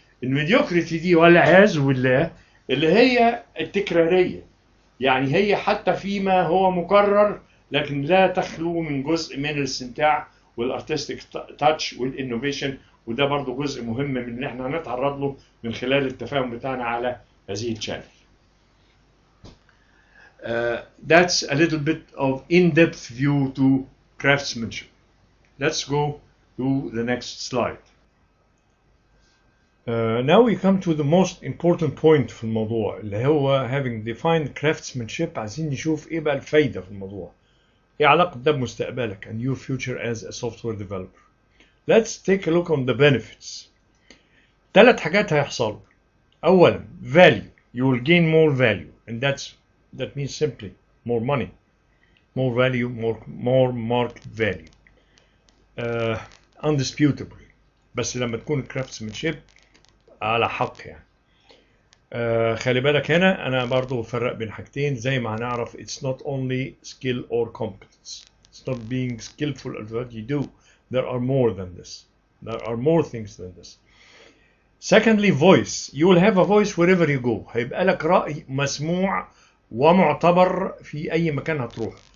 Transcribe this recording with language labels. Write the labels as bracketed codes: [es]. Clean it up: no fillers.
[ar] الميديوكريتي دي والعياذ بالله اللي هي التكرارية، يعني هي حتى فيما هو مكرر لكن لا تخلو من جزء من الاستمتاع والارتستيك تاتش والانوفيشن، وده برضو جزء مهم من اللي احنا هنتعرض له من خلال التفاهم بتاعنا على هذه الشانل. [en] That's a little bit of in-depth view to craftsmanship. Let's go to the next slide. Now we come to the most important point [ar] في الموضوع اللي هو [en] having defined craftsmanship. [ar] عايزين نشوف ايه بقى الفايدة في الموضوع، ايه علاقة ده بمستقبلك [en] and your future as a software developer. Let's take a look on the benefits. [ar] ثلاث حاجات هيحصلوا. أولا value. [en] You will gain more value and that means simply more money, more value, more market value. Undisputably. [ar] بس لما تكون craftsmanship على حق يعني. خلي بالك هنا أنا برضو بفرق بين حاجتين زي ما هنعرف. [en] It's not only skill or competence. It's not being skillful at what you do. There are more than this. There are more things than this. Secondly, voice. You will have a voice wherever you go. [ar] هيبقى لك رأي مسموع ومعتبر في أي مكان هتروح.